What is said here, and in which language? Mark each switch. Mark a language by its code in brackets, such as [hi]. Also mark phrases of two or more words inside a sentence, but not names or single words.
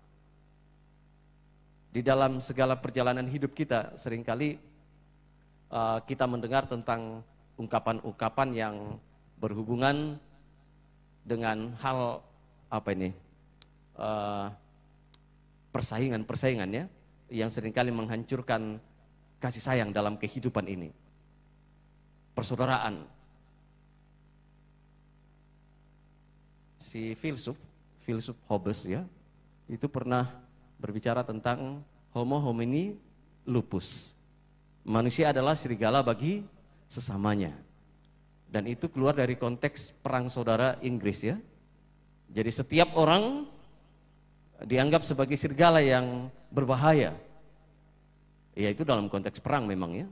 [id] Di dalam segala perjalanan hidup kita, seringkali kita mendengar tentang ungkapan-ungkapan yang berhubungan dengan hal persaingan-persaingan ya, yang seringkali menghancurkan kasih sayang dalam kehidupan ini. Persaudaraan. Si filsuf Hobbes ya, itu pernah berbicara tentang [la] homo homini lupus. [id] Manusia adalah serigala bagi sesamanya. Dan itu keluar dari konteks perang saudara Inggris ya. Jadi setiap orang dianggap sebagai serigala yang berbahaya. Ya itu dalam konteks perang memang ya.